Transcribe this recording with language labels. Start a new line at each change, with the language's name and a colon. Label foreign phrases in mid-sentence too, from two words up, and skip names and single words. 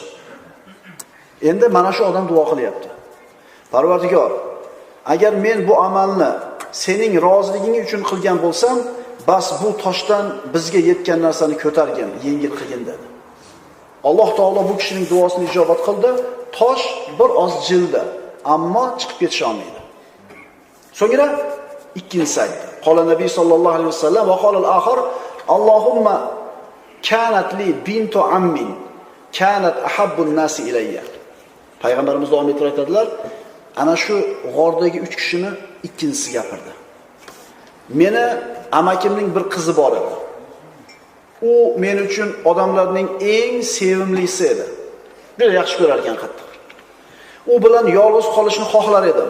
Uzbek: Endi mana shu odam duo qilyapti. Parvardigor, agar men bu amalni sening roziliging uchun qilgan bo'lsam, bas bu toshdan bizga yetgan narsani ko'targin, yengil qilgin" dedi. Alloh taolo bu kishining duosini ijobat qildi. Tosh bir oz jildi, ammo chiqib ketisha olmaydi. So'ngra ikkinchisi aytdi.
Arabic: قال النبي صلى الله عليه وسلم وقال الآخر اللهم كانت لي بنت عم كانت أحب الناس إلي.
Uzbek: Payg'ambarimiz davom ettirib aytadilar, ana shu g'ordagi 3 kishini ikkinchisi gapirdi. Meni amakimning bir qizi bor edi. U men uchun odamlarning eng sevimlisi edi. Juda yaxshi ko'rar ekan qattiq. U bilan yolg'iz qolishni xohlar edim.